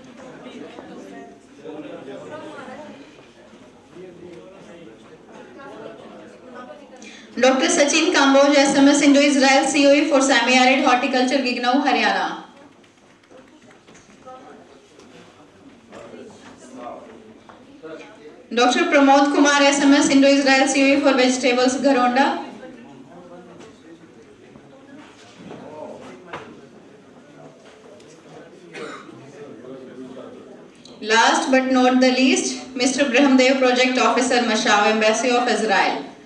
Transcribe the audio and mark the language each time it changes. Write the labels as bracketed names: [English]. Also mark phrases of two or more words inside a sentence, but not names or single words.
[English] Dr. Sachin Kamboj, SMS Indo-Israel COE for Semi-Arid Horticulture, Gignau, Haryana. Dr. Pramod Kumar, SMS Indo-Israel COE for Vegetables, Garonda. Last but not the least, Mr. Brahmdev, Project Officer, Mashaw, Embassy of Israel.